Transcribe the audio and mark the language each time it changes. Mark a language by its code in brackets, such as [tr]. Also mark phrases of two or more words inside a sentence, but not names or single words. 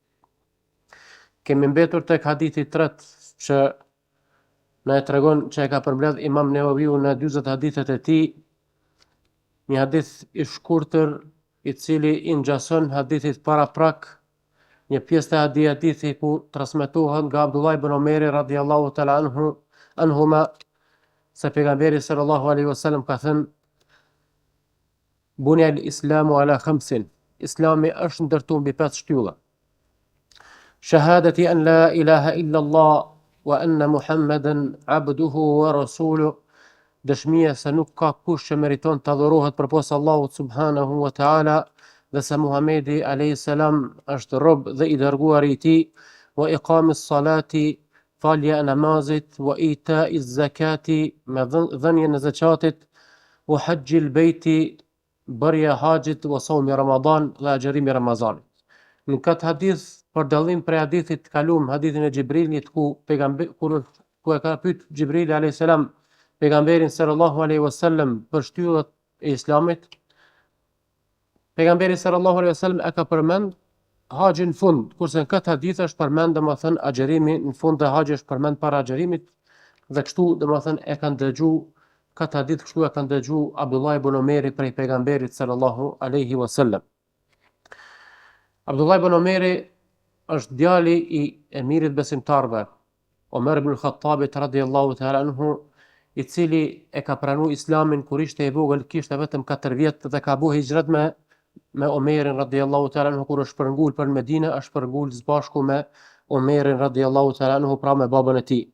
[sq] Kemi mbetur tek hadithi 3 që na e tregon që e ka përmbledh Imam Nevaviu në 40 hadithet e tij. Një hadith I shkurtër I cili I ngjason hadithit paraprak, një pjesë të hadithit ku transmetohet nga Abdullah ibn Omeri [ar] رضي الله تعالى عنهما [sq] se pejgamberi [ar] صلى الله عليه وسلم [sq] ka thënë: [ar] بني الإسلام على خمس. [sq] Islami është ndërtuar mbi 5 shtylla. [ar] شهادة أن لا إله إلا الله وأن محمدا عبده ورسوله. [sq] Dëshmia se nuk ka kush që meriton të adhurohet përpos Allahut [ar] سبحانه وتعالى [sq] dhe se Muhamedi [ar] عليه السلام [sq] është rob dhe I dërguari I tij, [ar] وإقام الصلاة, [sq] falja e namazit, [ar] وإيتاء الزكاة, [sq] me dhënien e zakatit, [ar] وحج البيت, [sq] bërja haxhit, [ar] وصوم رمضان [sq] dhe agjerimi Ramazanit. Në këtë hadith, për dallim prej hadithit të kaluam, hadithin e Xhibrilit ku e ka pyet Xhibrili [ar] عليه السلام [sq] pejgamberin [ar] صلى الله عليه وسلم [sq] për shtyllat e Islamit, pejgamberi [ar] صلى الله عليه وسلم [sq] e ka përmend haxhin në fund, kurse në këtë hadith është përmend domethënë agjerimi në fund dhe haxhi është përmend para agjerimit, dhe kështu domethënë e kanë dëgjuar këtë hadith, kështu e kanë dëgjuar Abdullah ibn Omeri prej pejgamberit [ar] صلى الله عليه وسلم. [sq] Abdullah ibn Omeri është djali I emirit besimtarve, Omer ibn Khattabit [ar] رضي الله تعالى عنه, [sq] I cili e ka pranuar Islamin kur ishte I vogël, kishte vetëm 4 vjet dhe ka bëu hijrat me Omerin [ar] رضي الله تعالى عنه [sq] kur është shpërngul për Medinë, është shpërngul së bashku me Omerin [ar] رضي الله تعالى عنه, [sq] pra me babën e tij.